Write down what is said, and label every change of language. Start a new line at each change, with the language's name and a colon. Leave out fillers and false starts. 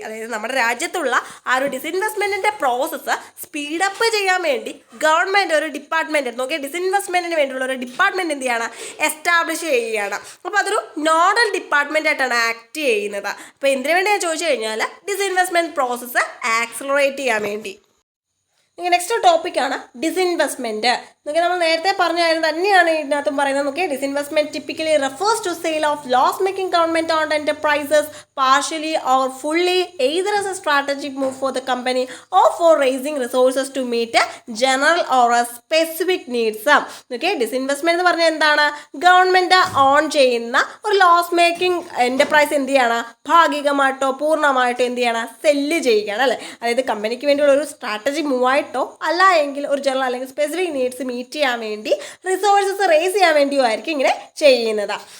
Malayalam: അതായത് നമ്മുടെ രാജ്യത്തുള്ള ആ ഒരു ഡിസ്ഇൻവെസ്റ്റ്മെന്റിന്റെ പ്രോസസ്സ് സ്പീഡ് അപ്പ് ചെയ്യാൻ വേണ്ടി ഗവൺമെന്റ് ഒരു ഡിപ്പാർട്ട്മെന്റ് നോക്കി ഡിസ്ഇൻവെസ്റ്റ്മെന്റിന് വേണ്ടിയുള്ള ഒരു ഡിപ്പാർട്ട്മെന്റ് എന്ത് ചെയ്യാണ്, എസ്റ്റാബ്ലിഷ് ചെയ്യുകയാണ്. അപ്പോൾ അതൊരു നോഡൽ ഡിപ്പാർട്ട്മെന്റ് ആയിട്ടാണ് ആക്ട് ചെയ്യുന്നത്. അപ്പോൾ എന്തിനു വേണ്ടിയാണ് ചോദിച്ചു കഴിഞ്ഞാൽ ഡിസ്ഇൻവെസ്റ്റ്മെന്റ് പ്രോസസ്സ് ആക്സലറേറ്റ് ചെയ്യാൻ വേണ്ടി. നെക്സ്റ്റ് ടോപ്പിക്കാണ് ഡിസ്ഇൻവെസ്റ്റ്മെന്റ്. നമ്മൾ നേരത്തെ പറഞ്ഞായിരുന്നു തന്നെയാണ് ഇതിനകത്തും പറയുന്നത്.
English: നോക്കിയാൽ disinvestment typically refers to sale of loss making government owned enterprises partially or fully either as a strategic move for the company or for raising resources to meet a general or a specific needs.
Malayalam: Okay, disinvestment എന്ന് പറഞ്ഞാൽ എന്താണ്, government on ചെയ്യുന്ന ഒരു loss making enterprise എന്ത് ചെയ്യാണ്, ഭാഗികമായിട്ടോ പൂർണ്ണമായിട്ടോ എന്ത് ചെയ്യണം, cell ചെയ്യുകയാണ് അല്ലേ. അതായത് കമ്പനിക്ക് വേണ്ടിയുള്ള ഒരു സ്ട്രാറ്റജിക് മൂവ് ആയിട്ടോ അല്ല എങ്കിൽ ഒരു ജനറൽ അല്ലെങ്കിൽ സ്പെസിഫിക് നീഡ്സ് മീറ്റ് ചെയ്യാൻ വേണ്ടി റിസോഴ്സസ് റേസ് ചെയ്യാൻ വേണ്ടിയോ ആയിരിക്കും ഇങ്ങനെ ചെയ്യുന്നത്.